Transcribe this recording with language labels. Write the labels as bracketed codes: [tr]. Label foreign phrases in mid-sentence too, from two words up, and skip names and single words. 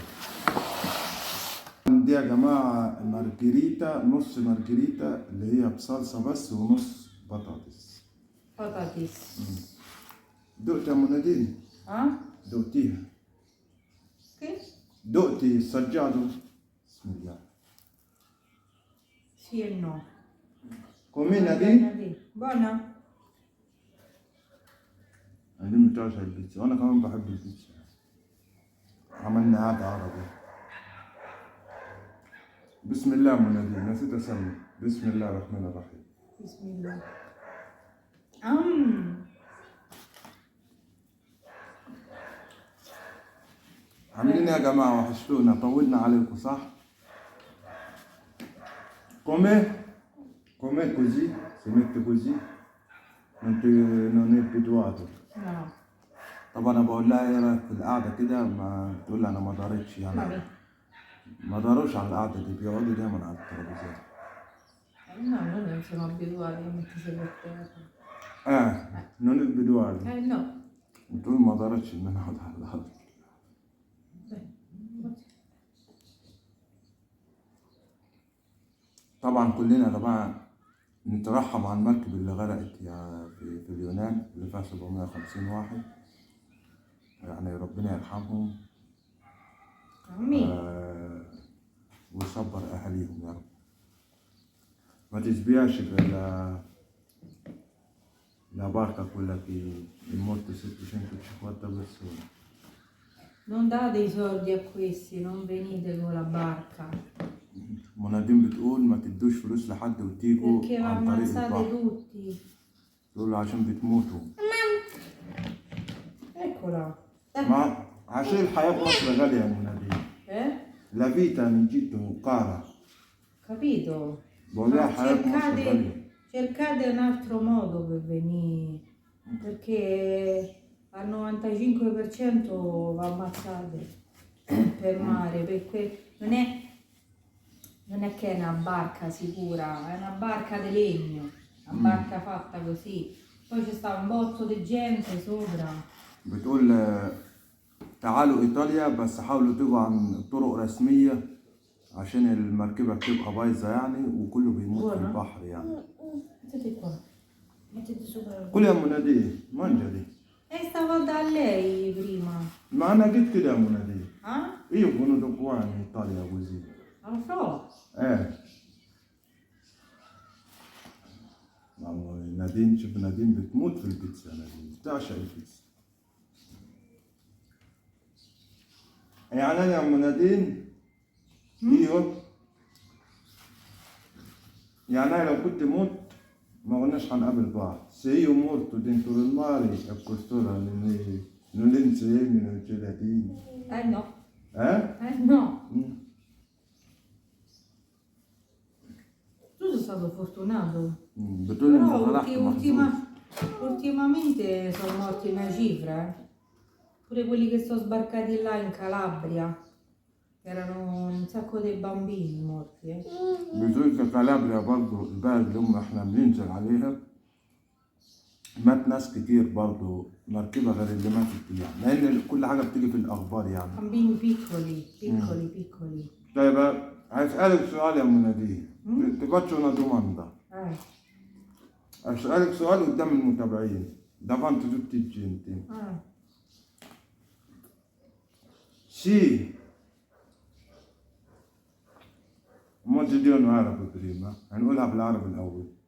[ar] دي يا جماعة مارجريتا، نص مارجريتا اللي هي بصلصة بس ونص بطاطس. [it] Patatis. [ar] دقت يا ام نادين؟ ها؟ دقتيها؟ [it] Che? [ar] دقتي السجادو؟ بسم الله. [it] Sì e no. [ar] كومينا دي؟ [it] Buona? [ar] نادين بتعشق البيتزا وانا كمان بحب البيتزا. عملنا عاد عربي. بسم الله يا ام نادين، نسيت اسمي. بسم الله الرحمن الرحيم. بسم الله. عاملين ايه يا جماعة؟ وحشتونا، طولنا عليكم صح؟ [it] Come così? Si mette così? Non è abituato. No. [ar] طب انا بقول لها ايه رايك في القعده كده؟ ما تقول لي انا ما دارتش يعني. ما داروش على القعده دي، بيقعدوا دايما على الترابيزات. [it] No, noi non siamo abituati a mettersi per terra. non è abituato. No. [ar] بتقول ما دارتش ان انا اقعد على القعده. طبعا كلنا يا جماعه نترحم على المركب اللي غرقت يعني في اليونان، اللي فيها 750 واحد. يعني ربنا يرحمهم. امين. ويصبر اهاليهم يا رب. ما تسبياش [it] la barca quella che è morta 750 persone. Non date i soldi a questi, non venite con la barca. [ar] منادين بتقول ما تدوش فلوس لحد وتيجوا [it] Perché [ar] عن طريق [it] ammazzate [ar] البحر. [it] tutti. [ar] تقول عشان بتموتوا. [it] Eccola. [ar] ما عشان الحياة في مصر غالية يا منادين. [it] La vita in Egitto cara. Capito? [ar] بقول لها الحياة في مصر غالية. [it] Cercate un altro modo per venire, perché al 95% va ammazzate per mare, perché non è che è una barca sicura, è una barca di legno, una barca fatta così. Poi c'è sta un botto di gente sopra. [ar] بتقول تعالوا إيطاليا بس حاولوا تيجوا عن طرق رسمية عشان المركبة بتبقى بايظة يعني، وكله بيموت في البحر يعني. [it] Mettete qua, mettete sopra. [ar] كل يا منادي mangia دي. [it] Stavo da lei prima. [ar] ما أنا جيت كده يا منادي. [it] Io sono venuto qua in Italia così. Lo so. [ar] والله نادين، شوف نادين بتموت في البيتزا. نادين بتعشق البيتزا. يعني أنا يا أم نادين ايوه، يعني أنا لو كنت موت ما قلناش هنقابل بعض. [it] Se io morto dentro il mare a quest'ora non è insieme, non c'è da dire. No. No. Tu sei stato fortunato. [ar] بتقول انت [it] Però [ar] فرحت محظوظ. [it] Ultimamente sono morti una cifra, pure quelli che sono sbarcati là in Calabria, erano un sacco di bambini morti. [ar] بتقول كالابريا برضو البلد اللي هم احنا بننزل عليها مات ناس كتير برضو مركبة غير اللي ماتت دي يعني، لأن كل حاجة بتيجي في الأخبار يعني. [it] Bambini piccoli, piccoli, piccoli. [ar] طيب هسألك سؤال يا مناديه، [it] ti faccio una domanda. [ar] أسألك سؤال قدام المتابعين [it] davanti tutti i gente. Sì, [ar] ما تديون عربي بريمة، هنقولها بالعربي الأول.